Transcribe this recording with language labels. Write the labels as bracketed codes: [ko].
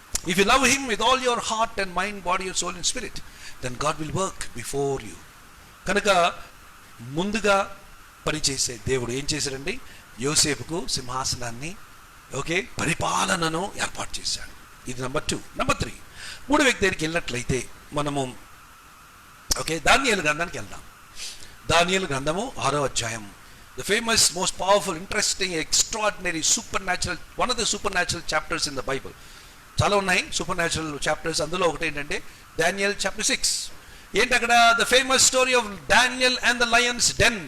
[en] If you love him with all your heart and mind, body, and soul and spirit, then God will work before you. [te] కనుక ముందుగా పనిచేసే దేవుడు ఏం చేశాడండి? యోసేపుకు సింహాసనాన్ని, పరిపాలనను ఏర్పాటు చేశాడు. ఇది నెంబర్ 2. నెంబర్ 3, 3 వ్యక్తి దగ్గరికి వెళ్ళినట్లయితే మనము దానియేలు గ్రంథానికి వెళ్దాం. దానియేలు గ్రంథము 6వ అధ్యాయం. [en] The famous, most powerful, interesting, extraordinary, supernatural, one of the supernatural chapters in the Bible. [te] చాలా ఉన్నాయి [en] supernatural chapters. [te] అందులో ఒకటి ఏంటంటే [en] Daniel chapter 6. [te] ఏంటి అక్కడ? [en] The famous story of Daniel and the lion's den.